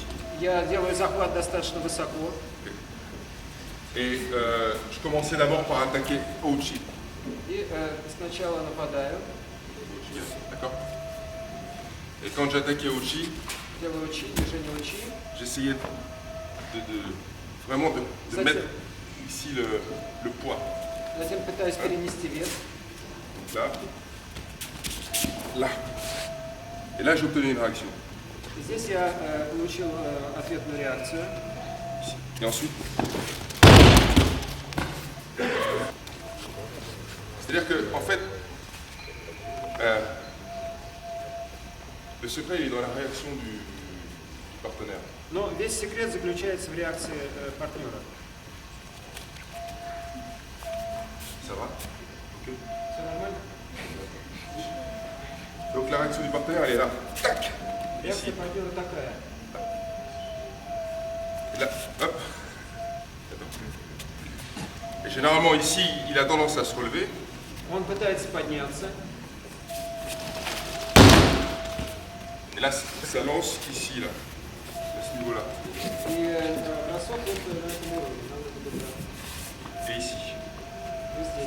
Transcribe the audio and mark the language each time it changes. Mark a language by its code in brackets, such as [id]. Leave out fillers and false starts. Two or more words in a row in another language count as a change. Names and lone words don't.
[ru] Я делаю захват достаточно высоко. [fr] Et je commençais d'abord par attaquer Ouchi. [ru] И сначала нападаю, [fr] D'accord. Et quand j'attaquais Ouchi, [ru] делаю учи, движение учи. [fr] j'essayais vraiment de Ça, mettre ici le poids. [ru] Затем пытаюсь перенести вес. [fr] Donc là, là. Et là, j'ai obtenu une réaction. [ru] И здесь я получил ответную реакцию. [fr] Ici. Et ensuite. C'est-à-dire que, en fait, le secret il est dans la réaction du partenaire. [ru] Но весь секрет заключается в реакции партнера. [fr] Ça va? Ok. [ru] Все нормально? [fr] Donc la réaction du partenaire, elle est là. Tac! [ru] Реакция партнера такая. [fr] Et là, hop. Et généralement ici, il a tendance à se relever. [ru] Он пытается подняться. [fr] Et là, ça lance ici, là, à ce niveau-là. [ru] И бросок вот на этом уровне. Надо это добраться. [fr] Et ici. [ru] И здесь.